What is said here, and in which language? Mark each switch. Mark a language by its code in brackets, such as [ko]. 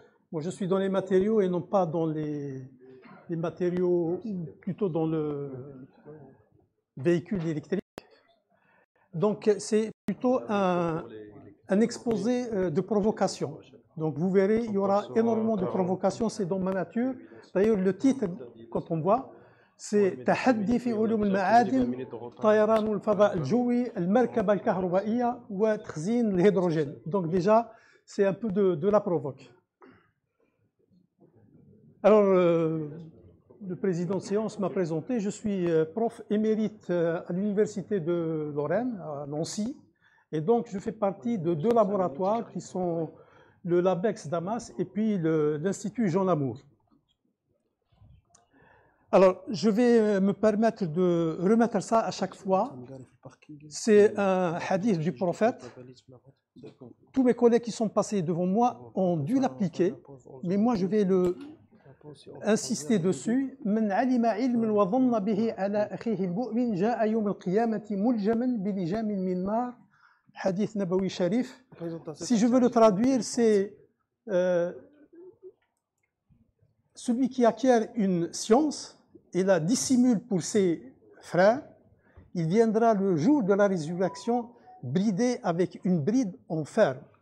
[fr] Moi, je suis dans les matériaux et non pas dans les matériaux, ou plutôt dans le véhicule électrique. Donc, c'est plutôt un exposé de provocation. Donc, vous verrez, il y aura énormément de provocations, c'est dans ma nature. D'ailleurs, le titre, quand on voit, c'est [ar] تحدي في علوم المعادن طيران الفضاء الجوي المركبة الكهربائية وتخزين الهيدروجين. [fr] Donc déjà, c'est un peu de la provoque. Alors, le président de séance m'a présenté. Je suis prof émérite à l'Université de Lorraine, à Nancy. Et donc, je fais partie de deux laboratoires qui sont le LabEx Damas et puis l'Institut Jean Lamour. Alors, je vais me permettre de remettre ça à chaque fois. C'est un hadith du prophète. Tous mes collègues qui sont passés devant moi ont dû l'appliquer, mais moi je vais insister dessus. [ar] من علم علما وظن به على أخيه المؤمن جاء يوم القيامة ملجما بلجام من نار. Hadith Nabawi Sharif. [fr] Si je veux le traduire, c'est celui qui acquiert une science et la dissimule pour ses frères, il viendra le jour de la résurrection bridé avec une bride en fer.